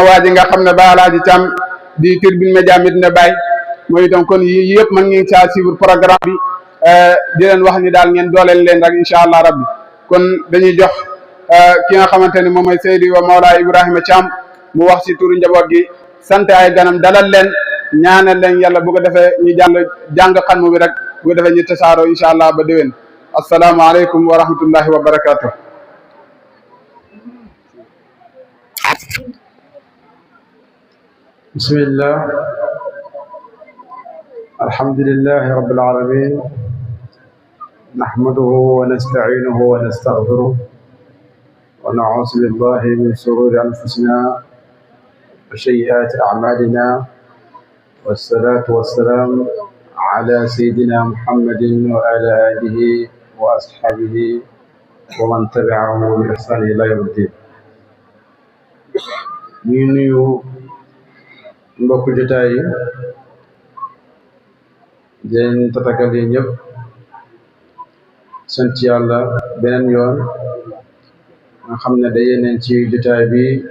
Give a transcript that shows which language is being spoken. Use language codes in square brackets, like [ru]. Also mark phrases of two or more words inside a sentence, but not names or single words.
[wo] waa ji nga xam ne Baye Alhaji Thiam di Tribune Média Medina Baye moom itam kon yii yëpp mën ngeen saa suivre programme bi di leen wax ni daal ngeen dooleel leen rek [ar] إن شاء الله ربي [wo] kon dañuy jox ki nga xamante ni moom mooy Seydi wa Mawla Ibrahima Thiam mu wax si turu njaboot gi sant ay ganam dalal leen ñaanal leen yàlla bu ko defee ñu jàng xanmu bi rek bu ko defee ñu tasaaroo [ar] إن شاء الله [wo] ba déwén [ar] السلام عليكم ورحمة الله وبركاته. بسم الله الحمد لله رب العالمين نحمده ونستعينه و نستغفره ونعوذ بالله من شرور أنفسنا وسيئات أعمالنا والصلاة والسلام على سيدنا محمد وعلى آله وأصحابه ومن تبعهم بإحسان إلى يوم الدين [wo] ñu nuyu mbokku jotaay yi di leen tatagal yi ñëpp sant yàlla beneen yoon nga xam ne daje nañ ci jotaay bi